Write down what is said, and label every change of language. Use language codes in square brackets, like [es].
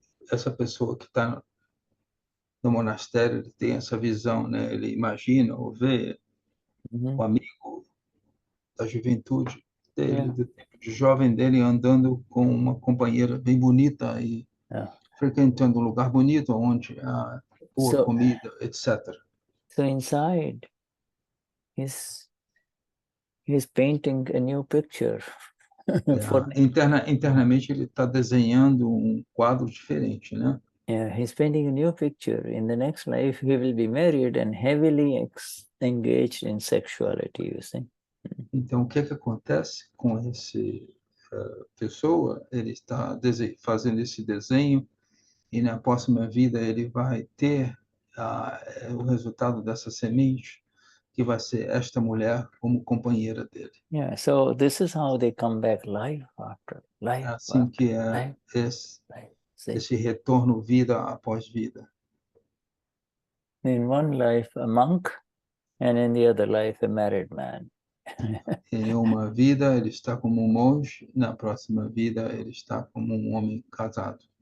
[pt] essa pessoa que está no monastério, ele tem essa visão, né? Ele imagina ou vê o amigo da juventude dele, do tempo de jovem dele, andando com uma companheira bem bonita e frequentando um lugar bonito, onde há boa comida, etc. [en] So inside, he's painting a new picture. [pt] Internamente, ele está desenhando um quadro diferente, né? [en] Yeah, he's painting a new picture. In the next life, he will be married and heavily engaged in sexuality, you see. [pt] Então, o que acontece com esse pessoa? Ele está fazendo esse desenho e na próxima vida ele vai ter o resultado dessa semente, que vai ser esta mulher como companheira dele. [en] Yeah, so this is how they come back life after life. [pt] Assim que é esse retorno vida após vida. [en] In one life, a monk, and in the other life, a married man. [pt] Em uma vida ele está como um monge, na próxima vida ele está como um homem casado.